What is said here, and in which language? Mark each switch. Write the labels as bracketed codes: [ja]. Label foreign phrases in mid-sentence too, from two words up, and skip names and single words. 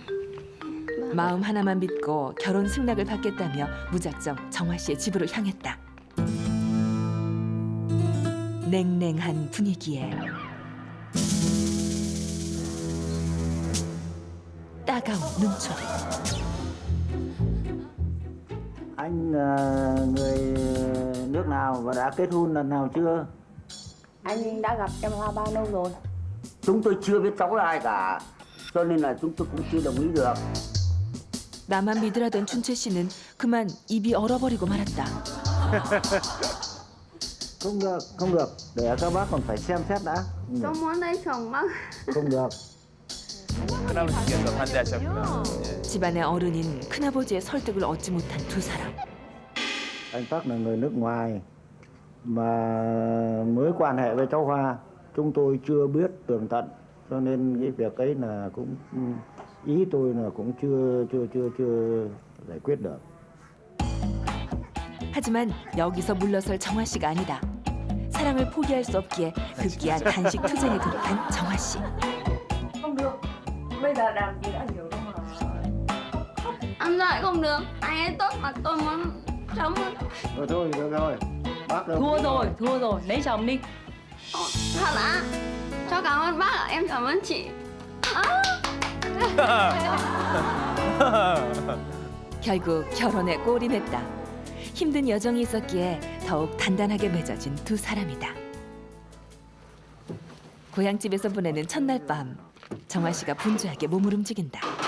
[ko] 마음 하나만 믿고 결혼 승낙을 받겠다며 무작정 정화 씨의 집으로 향했다. 냉랭한 분위기에 차가운 눈초리. [vi] Anh người nước nào và đã kết hôn lần nào chưa? Anh đã gặp em Hoa bao lâu rồi? Chúng tôi chưa biết cháu là ai cả, cho nên là chúng tôi cũng chưa đồng ý được. [ko] 나만 믿으라던 춘채 씨는 그만 입이 얼어버리고 말았다. [vi] Không được, không được. Để các bác còn phải xem xét đã. Tôi muốn lấy chồng bác. Không được. [ko] 할아버지께서 반대하셨구나. 예. 집안의 어른인 큰아버지의 설득을 얻지 못한 두 사람. [vi] Anh Park là người nước ngoài mà mới quan hệ với cháu Hoa. Chúng tôi chưa biết tường tận, cho nên cái việc ấy là cũng ý tôi là cũng chưa giải quyết được. [ko] 하지만 여기서 물러설 정화 씨가 아니다. 사랑을 포기할 수 없기에 급기야 단식 투쟁에 돌입한 정화 씨. [vi] Không được. Bây giờ làm gì đã hiểu đâu mà. Anh lại không được. Anh ấy tốt mà tôi muốn sống. Thôi, được rồi. Bác đâu. thua rồi, lấy chồng đi. Thật ạ? Cho cảm ơn bác ạ. Em cảm ơn chị. [ko] 결국 결혼에 골인했다. 힘든 여정이 있었기에 더욱 단단하게 맺어진 두 사람이다. 고향집에서 보내는 첫날 밤, 정화 씨가 분주하게 몸을 움직인다.